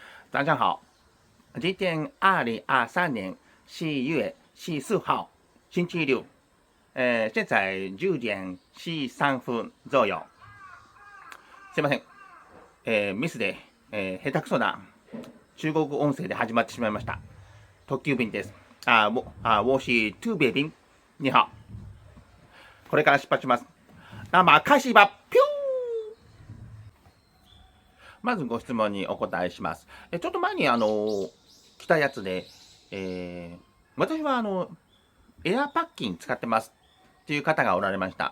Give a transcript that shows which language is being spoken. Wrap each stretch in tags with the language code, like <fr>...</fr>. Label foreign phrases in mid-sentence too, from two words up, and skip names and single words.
<zh>早上好，今天2023年11月14号，星期六。现在10点13分左右。</zh> <ja>すいません。ミスで、下手くそな中国音声で始まってしまいました。特急便です。</ja> <zh>我是特别便。你好。</zh> <ja>これから出発します。</ja> <zh>那么開始吧。</zh> <ja>ピュー。まずご質問にお答えします。ちょっと前に来たやつで、私はエアパッキン使ってますっていう方がおられました。</ja>